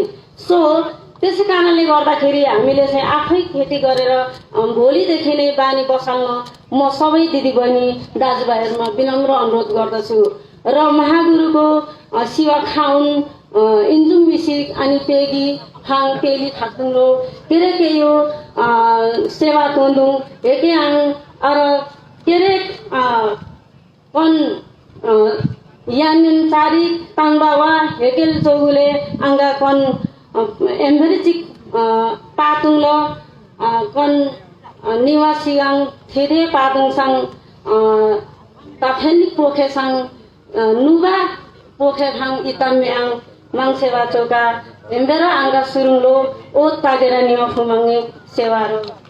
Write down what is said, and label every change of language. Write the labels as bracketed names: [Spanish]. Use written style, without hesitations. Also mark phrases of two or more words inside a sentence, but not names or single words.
[Nepali] सो त्यसै कारणले गर्दाखेरि हामीले चाहिँ आफै खेती गरेर भोलिदेखि नै बानी बसाल्न म सबै दिदीबहिनी दाजुभाइहरूमा विनम्र अनुरोध गर्दछु। [Limbu] र महागुरुको शिवा खाउन इन्जुम मिसिक अनि पेगी फाङ तेली थाक्दुङलो केरे के यो सेवा तोन्दुङ हेके आङ अर केरे कन यानिन तारिक ताङबावा हेकेल चौगुले आङ्गा कन एम्भेरिचिक पातुङ कन निवासिगाङ थेरे पातुङसाङ ताफेलिक पोखेसाङ नुबा पोखेखाङ इताम्याङ माङसेवा चौका एम्बेरा आङ्गा सुरुङलो ओत तागेर निमा फुमाङ्गे सेवारो